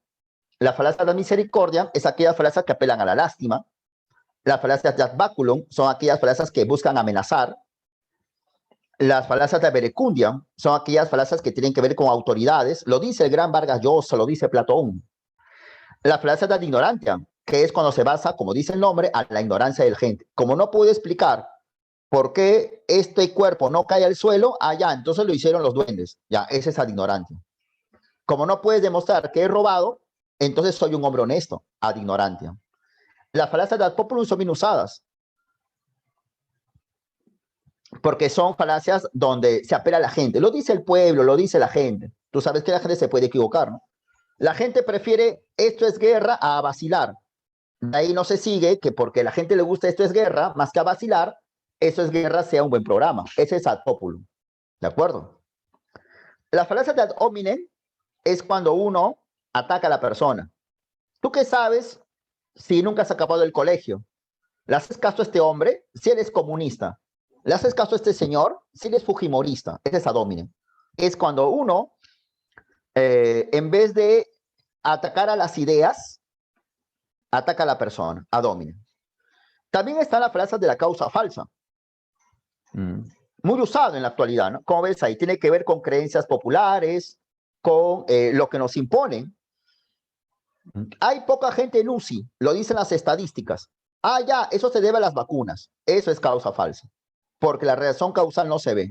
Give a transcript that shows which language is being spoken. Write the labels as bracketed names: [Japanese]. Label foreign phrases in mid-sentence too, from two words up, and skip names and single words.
[Spanish] La falacia de misericordia es aquellas falacias que apelan a la lástima. Las falacias de [Latin] ad baculum [Spanish] son aquellas falacias que buscan amenazar. Las falacias de verecundia son aquellas falacias que tienen que ver con autoridades. Lo dice el gran Vargas Llosa, lo dice Platón. La falacia de [Latin] ad ignorantia, [Spanish] que es cuando se basa, como dice el nombre, a la ignorancia del gente. Como no puede explicar por qué este cuerpo no cae al suelo, ya, entonces lo hicieron los duendes. Ya, ese es [Latin] ad ignorantia. [Spanish] Como no puedes demostrar que he robado, entonces soy un hombre honesto, [Latin] ad ignorantia. [Spanish] Las falacias de [Latin] ad populum [Spanish] son bien usadas, porque son falacias donde se apela a la gente. Lo dice el pueblo, lo dice la gente. Tú sabes que la gente se puede equivocar, ¿no? La gente prefiere esto es guerra a vacilar. De ahí no se sigue que porque a la gente le gusta esto es guerra, más que a vacilar, eso es guerra sea un buen programa. Ese es [Latin] ad populum. [Spanish] ¿De acuerdo? La falacia de [Latin] ad hominem [Spanish] es cuando uno ataca a la persona. ¿Tú qué sabes si nunca has acabado el colegio? ¿Le haces caso a este hombre si él es comunista? ¿Le haces caso a este señor si él es fujimorista? Ese es [Latin] ad hominem. [Spanish] Es cuando uno, en vez de atacar a las ideas, ataca a la persona, [Latin] ad hominem. [Spanish] También está la frase de la causa falsa. Muy usado en la actualidad, ¿no? Como ves ahí, tiene que ver con creencias populares, con lo que nos imponen. Hay poca gente en UCI, lo dicen las estadísticas. Ya, eso se debe a las vacunas. Eso es causa falsa, porque la razón causal no se ve.